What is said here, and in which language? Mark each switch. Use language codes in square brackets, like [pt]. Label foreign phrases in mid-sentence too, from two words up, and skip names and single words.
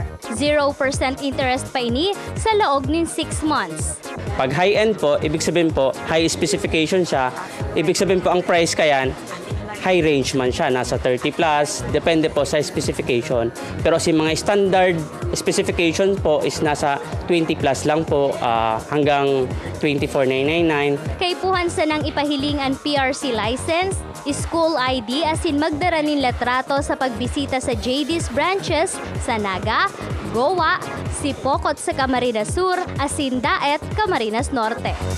[bik] 0% interest pa ini sa loob ng 6 months. [tl] Pag high-end po, ibig sabihin po, [en] high specification [tl] siya, ibig sabihin po ang price kayan, [en] high range [tl] man siya, nasa 30 plus, depende po sa specification. Pero si mga [en] standard specification [tl] po is nasa 20 plus lang po hanggang 24,999. [bik] Kay puhan sa nang ipahiling ang PRC license, school ID asin magdara nin letrato sa pagbisita sa JD's branches sa Naga, Goa, Sipokot sa Camarines Sur, asin Daet, Camarines Norte.